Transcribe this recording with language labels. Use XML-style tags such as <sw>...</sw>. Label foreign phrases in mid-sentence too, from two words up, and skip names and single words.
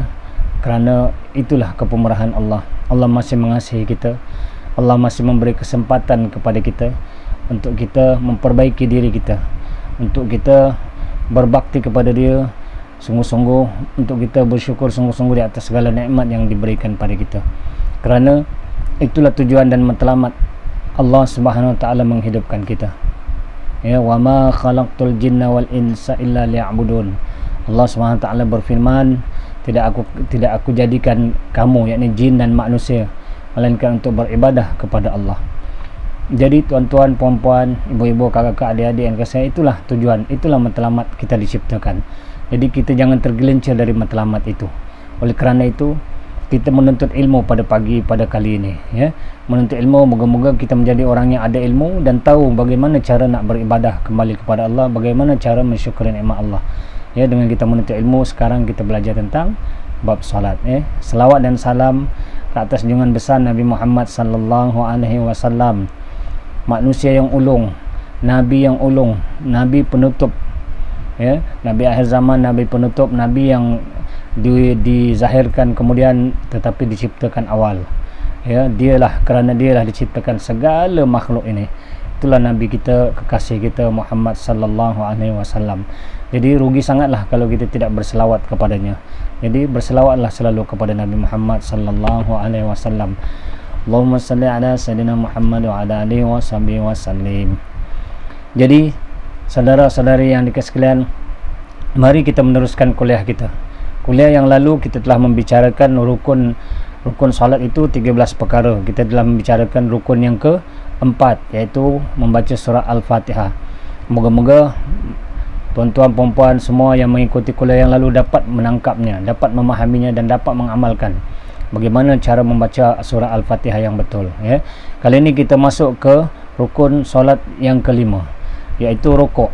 <ms>Kerana itulah kepemurahan Allah. Allah masih mengasihi kita, Allah masih memberi kesempatan kepada kita untuk kita memperbaiki diri kita, untuk kita berbakti kepada Dia sungguh-sungguh, untuk kita bersyukur sungguh-sungguh di atas segala nikmat yang diberikan pada kita. Kerana itulah tujuan dan matlamat Allah</ms> <ar>سبحانه وتعالى</ar> <ms>menghidupkan kita.</ms> <ar>Ya, وما خلقت الجن والإنس إلا ليعبدون.</ar> <ms>Allah</ms> <ar>سبحانه وتعالى</ar> <ms>berfirman, tidak aku jadikan kamu, yakni jin dan manusia, melainkan untuk beribadah kepada Allah. Jadi tuan-tuan, puan-puan, ibu-ibu, kakak-kakak, adik-adik yang kasih, itulah tujuan, itulah matlamat kita diciptakan. Jadi kita jangan tergelincir dari matlamat itu. Oleh kerana itu kita menuntut ilmu pada kali ini ya. Menuntut ilmu, moga-moga kita menjadi orang yang ada ilmu dan tahu bagaimana cara nak beribadah kembali kepada Allah, bagaimana cara mensyukuri nikmat Allah. Ya, dengan kita menuntut ilmu, sekarang kita belajar tentang bab salat ya. Selawat dan salam ke atas junjungan besar Nabi Muhammad</ms> <ar>صلى الله عليه وسلم,</ar> <ms>manusia yang ulung, nabi yang ulung, nabi penutup ya, nabi akhir zaman, nabi penutup, nabi yang dizahirkan kemudian tetapi diciptakan awal ya. Kerana dialah diciptakan segala makhluk ini. Itulah nabi kita, kekasih kita Muhammad</ms> <ar>صلى الله عليه وسلم.</ar> <ms>Jadi rugi sangatlah kalau kita tidak berselawat kepadanya. Jadi berselawatlah selalu kepada Nabi Muhammad</ms> <ar>صلى الله عليه وسلم. اللهم صل على سيدنا محمد وعلى آله وصحبه وسلم.</ar> <ms>Jadi saudara-saudari yang dikasihi sekalian, mari kita meneruskan kuliah kita. Kuliah yang lalu kita telah membicarakan rukun salat itu 13 perkara. Kita telah membicarakan rukun yang keempat, iaitu membaca surah Al-Fatihah. Moga-moga tuan-tuan, puan-puan semua yang mengikuti kuliah yang lalu dapat menangkapnya, dapat memahaminya dan dapat mengamalkan bagaimana cara membaca surah Al-Fatihah yang betul ya. Kali ini kita masuk ke rukun solat yang kelima, iaitu rukuk.</ms>